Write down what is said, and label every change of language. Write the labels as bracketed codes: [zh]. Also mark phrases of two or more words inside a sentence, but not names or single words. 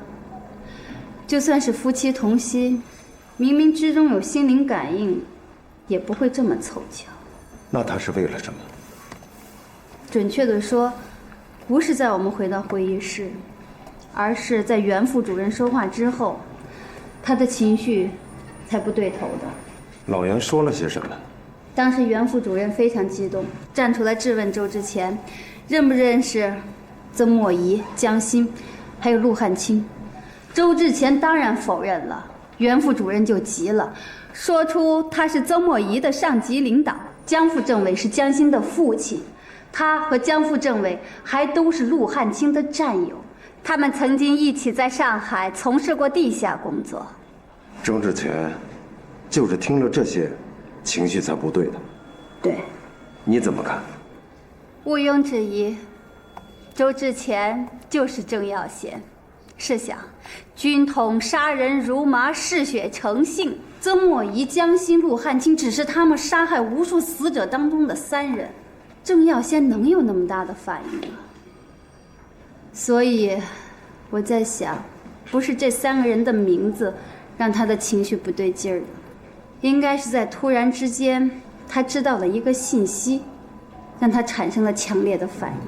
[zh] 就算是夫妻同心，冥冥之中有心灵感应，也不会这么凑巧。那他是为了什么？準確地說，不是在我們回到會議室，而是在袁副主任說話之後，他的情緒才不對頭的。老袁說了些什麼？當時袁副主任非常激動，站出來質問周志前，認不認識曾墨儀、江欣，還有陸漢卿。周志前當然否認了，袁副主任就急了，說出他是曾墨儀的上級領導，江副政委是江欣的父親，他和江副政委還都是陸漢卿的戰友，他們曾經一起在上海從事過地下工作。周志前就是聽了這些，情緒才不對的。對，你怎麼看？毋庸置疑，周志前就是鄭耀賢。試想，軍統殺人如麻，嗜血成性，曾墨儀、江欣、陸漢卿只是他們殺害無數死者當中的3人，鄭耀先能有那麼大的反應嗎？所以，我在想，不是這3個人的名字讓他的情緒不對勁兒的，應該是在突然之間，他知道了一個信息，讓他產生了強烈的反應。